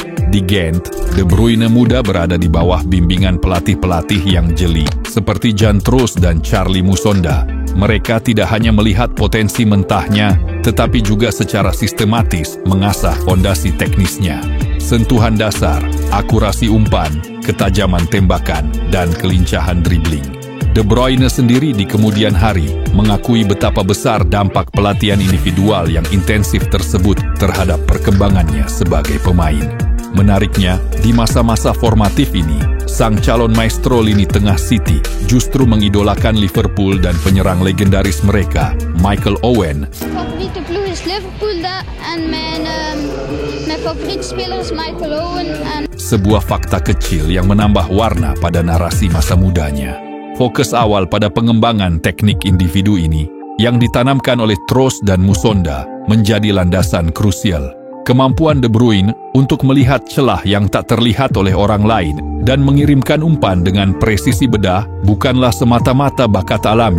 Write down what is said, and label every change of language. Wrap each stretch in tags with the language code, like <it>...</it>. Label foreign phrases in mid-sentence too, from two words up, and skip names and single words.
<id>Di Gent, De Bruyne muda berada di bawah bimbingan pelatih-pelatih yang jeli, seperti Jan Troos dan Charlie Musonda. Mereka tidak hanya melihat potensi mentahnya, tetapi juga secara sistematis mengasah fondasi teknisnya. Sentuhan dasar, akurasi umpan, ketajaman tembakan, dan kelincahan dribling. De Bruyne sendiri di kemudian hari mengakui betapa besar dampak pelatihan individual yang intensif tersebut terhadap perkembangannya sebagai pemain. Menariknya, di masa-masa formatif ini, sang calon maestro lini tengah City, justru mengidolakan Liverpool dan penyerang legendaris mereka, Michael Owen.</id> <nl>Favoriete ploeg is Liverpool en mijn favoriete speler is Michael Owen.</nl> <id>Sebuah fakta kecil yang menambah warna pada narasi masa mudanya. Fokus awal pada pengembangan teknik individu ini yang ditanamkan oleh Trost dan Musonda menjadi landasan krusial. Kemampuan De Bruyne untuk melihat celah yang tak terlihat oleh orang lain dan mengirimkan umpan dengan presisi bedah bukanlah semata-mata bakat alami.</id>